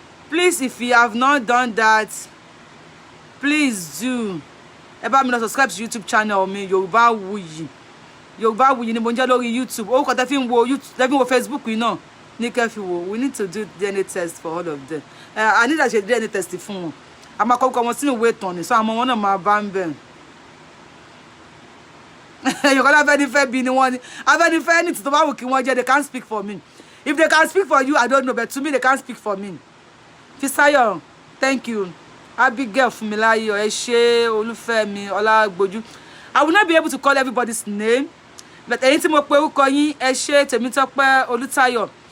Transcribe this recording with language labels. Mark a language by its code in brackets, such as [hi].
[en] Please, if you have not done that, please do. [yo] Ẹ bá mi lọ [en] subscribe to YouTube channel [yo] mi, Yorubawuyi. Yorubawuyi ni mo ń jẹ́ lórí YouTube. Orúkọ tẹ́ fi ń wo YouTube, tẹ́ fi ń wo Facebook yìí náà. Ní kẹ́ fi wo. [en] We need to do DNA test for all of them. I need to ṣe DNA test [yo] fún wọn. A máa kọ́ wọn sínú ìwé ìtàn ni, so àwọn wọn náà máa bá ń bẹ̀. Yorùbá Afẹ́nifẹ́ bí ni wọ́n ní. Afẹ́nifẹ́ ní tó bá wù kí wọ́n jẹ́, [en] they can't speak for me. If they can speak for you, I don't know, but to me they can't speak for me. Fisayo, thank you. Abigail Fumilayo, ẹ ṣé, Olúfẹ́mi, Ọlágbójú. I will not be able to call everybody's name, but [yo] ẹ̀yin tí mo pe orúkọ yín, ẹ ṣé, [en] Tèmítọ́pẹ́ Olútáyọ̀.